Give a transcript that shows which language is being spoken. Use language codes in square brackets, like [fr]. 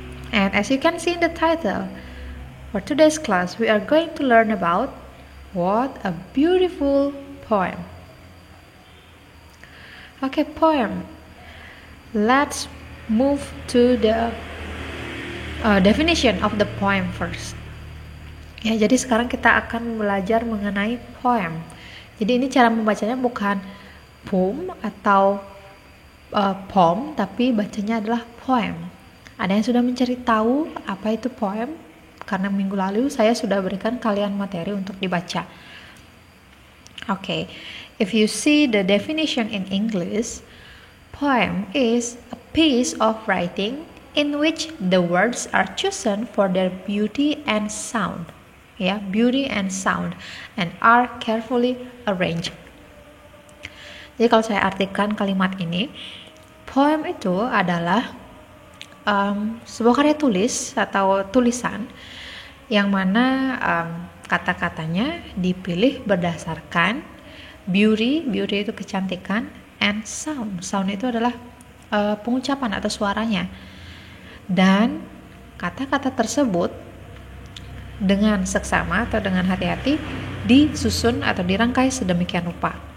[en] And as you can see in the title, for today's class, we are going to learn about what a beautiful poem. Okay, poem. Let's move to the definition of the poem first. [id] Ya, jadi sekarang kita akan belajar mengenai poem. Jadi ini cara membacanya bukan poem atau poem, tapi bacanya adalah poem. Ada yang sudah mencari tahu apa itu poem? Karena minggu lalu saya sudah berikan kalian materi untuk dibaca. [en] Okay, if you see the definition in English, poem is a piece of writing in which the words are chosen for their beauty and sound. Beauty and sound, and are carefully arranged. [id] Jadi kalau saya artikan kalimat ini, poem itu adalah sebuah karya tulis atau tulisan yang mana kata-katanya dipilih berdasarkan beauty itu kecantikan, and sound itu adalah pengucapan atau suaranya, dan kata-kata tersebut dengan seksama atau dengan hati-hati disusun atau dirangkai sedemikian rupa.